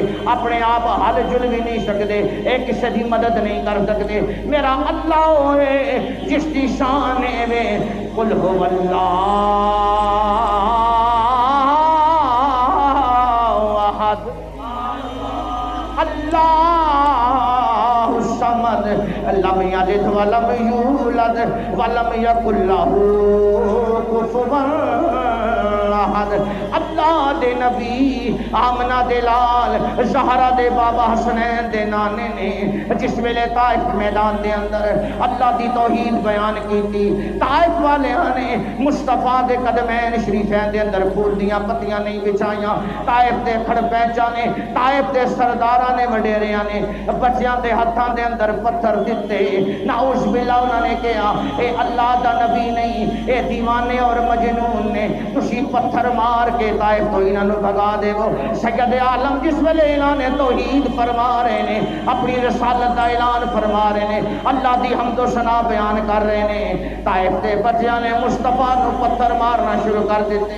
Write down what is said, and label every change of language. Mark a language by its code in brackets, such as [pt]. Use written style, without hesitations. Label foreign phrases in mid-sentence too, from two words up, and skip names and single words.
[pa] اپنے آپ حل جل بھی نہیں سکتے، اے کسی دی مدد نہیں کر سکتے، میرا اللہ ہے جس دی شان ہے [ar] قل هو اللہ احد اللہ الصمد لم یلد ولم یولد ولم یکن لہ کفوا احد۔ [pa] اللہ دے نبی آمنہ دے لال زہرا دے بابا حسنین دے نانے نے جس ویلے طائف میدان دے اندر اللہ دی توحید بیان کی تھی، طائف والے نے مصطفیٰ دے قدمین شریفین دے اندر پھول دیاں پتیاں نہیں بچھائیاں، طائف دے کھڑ پہنچا نے، طائف دے سرداراں نے وڈیریاں نے بچیاں دے ہتھاں دے اندر پتھر دیتے، [ar] نعوذ باللہ [pa] انہوں نے کہا اے اللہ دا نبی نہیں، اے دیوانے اور مجنون نے تسی پتھر مار کے طائف تو انہوں بھگا دے وہ۔ سید عالم جس ویلے اعلان توحید فرما رہے نے، اپنی رسالت دا اعلان فرما رہے نے، اللہ دی حمد و ثنا بیان کر رہے نے، طائف دے بچیاں نے مصطفیٰ نو پتھر مارنا شروع کر دیتے۔